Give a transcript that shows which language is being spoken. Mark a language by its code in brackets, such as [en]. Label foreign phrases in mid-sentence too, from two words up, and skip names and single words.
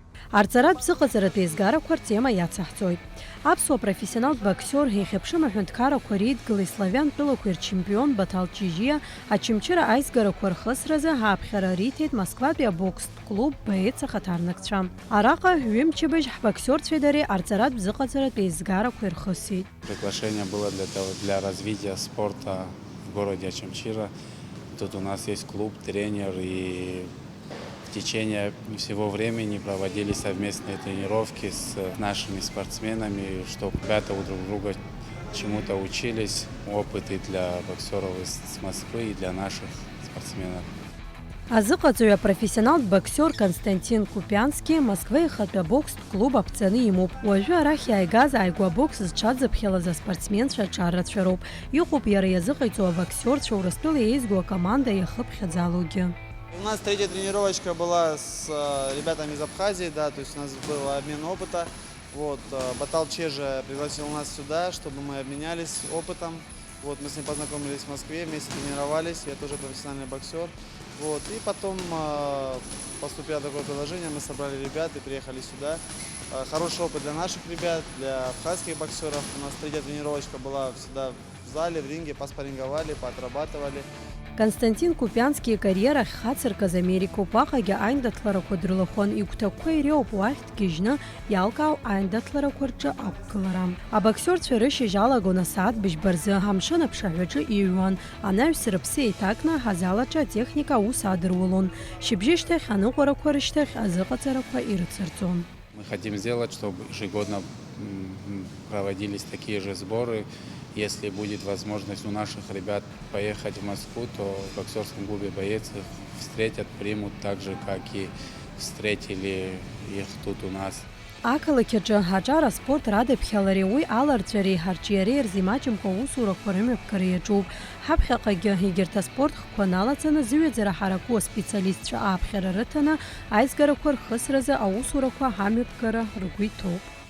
[ab] Арцарат бзыҟаҵаратәи еизгарақәа ртема иацаҳҵоит. Аԥсуа профессионал боксер еихьыԥшым аҳәынҭқаррақәа реидгылеи славиантәылақәеи рчемпион Батал Чижиа ачымчыра аизгарақәа рхысразы ҳааԥхьара риҭеит Москватәи абокстә клуб боец ахаҭарнакцәа. Араҟа ҩымчыбжь ҳбоксерцәеи дареи арҵаратә бзыҟаҵаратәи еизгарақәа ирхысит. [ru] Приглашение было для развития спорта в городе Очамчира. Тут у нас есть клуб, тренер, и в течение всего времени проводили совместные тренировки с нашими спортсменами, чтобы ребята у друг друга чему-то учились, опыты для боксеров из Москвы и для наших спортсменов. [ab] Азыҟаҵаҩ апрофессионалтә боксер Константин Купиански Москвеи ихатәы абокстә клуб аԥҵаны имоуп. Уажәы арахь иааигаз ааигәа абокс зҽаӡыԥхьалаз аспортсменцәа аҽаррацәароуп. Иҟоуп иара иазыҟаиҵо абоксерцәа Урыстәыла иеизгоу акоманда иахыԥхьаӡалоугьы. [ru] У нас третья тренировочка была с ребятами из Абхазии, да, то есть у нас был обмен опыта. Вот, Батал Чижа пригласил нас сюда, чтобы мы обменялись опытом. Вот, мы с ним познакомились в Москве, вместе тренировались, я тоже профессиональный боксер. Вот, и потом поступило такое предложение, мы собрали ребят и приехали сюда. Хороший опыт для наших ребят, для абхазских боксеров. У нас третья тренировочка была всегда в зале, в ринге, поспарринговали, поотрабатывали. [ab] Константин Купиански карьера хацыркыз Америкоуп аҟагьы аиндаҭларақәа дрылахәын, игәҭакқәа иреиуоуп уахь дгьежьны иалкаау аиндаҭларақәа рҿы ақәгылара. Абоксерцәа рышьыжь алагон асааҭбыжьба рзы, амшын аԥшаҳәаҿы иҩуан, анаҩс рыԥсы еиҭакны аҳазалаҿы атехника аус адырулон. Шьыбжьышьҭахь аныҟәарақәа рышьҭахь азыҟаҵарақәа ирыцырҵон. [ru] Мы хотим сделать, чтобы ежегодно проводились такие же сборы. Если будет возможность у наших ребят поехать в Москву, то в боксерском клубе «Боец» их встретят, примут так же, как и встретили их тут у нас. [ab] Ақалақьаҿы аҿар аспорт радыԥхьалареи уи аларҵәареи ҳарҿиареи рзимаҷымкәа аусурақәа рымҩаԥгара иаҿуп. Ҳаԥхьаҟагьы егьырҭ аспорт хқәа налаҵаны зыҩаӡара ҳараку аспециалистцәа ааԥхьара рыҭаны аизгарақәа рхысразы аусурақәа ҳамҩаԥгара ргәы иҭоуп.